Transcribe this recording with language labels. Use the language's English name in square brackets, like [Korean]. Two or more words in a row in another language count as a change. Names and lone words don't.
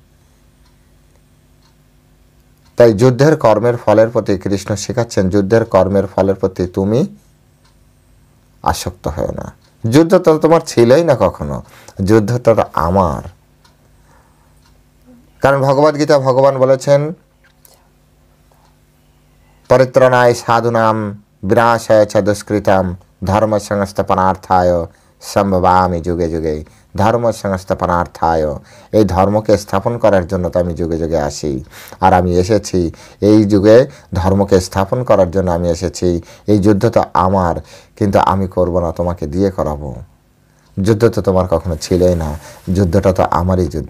[Bangla] তাই যুদ্ধের কর্মের ফলের প্রতি কৃষ্ণ শেখাচ্ছেন, যুদ্ধের কর্মের ফলের প্রতি তুমি আসক্ত হয় না। যুদ্ধ তো তোমার ছিলই না কখনো, যুদ্ধ তো আমার। কারণ ভগবদ্গীতা ভগবান বলেছেন, [Sanskrit] পরিত্রাণায় সাধুনাম বিনাশায় চ দুষ্কৃতাম ধর্ম সংস্থাপনার্থায় সম্ভবামি যুগে যুগে। ধর্ম সংস্থাপনার্থায়, [Bangla] এই ধর্মকে স্থাপন করার জন্য তো আমি যুগে যুগে আসি, আর আমি এসেছি এই যুগে ধর্মকে স্থাপন করার জন্য আমি এসেছি। এই যুদ্ধ তো আমার, কিন্তু আমি করব না, তোমাকে দিয়ে করাবো। যুদ্ধ তো তোমার কখনো ছিলই না, যুদ্ধটা তো আমারই যুদ্ধ।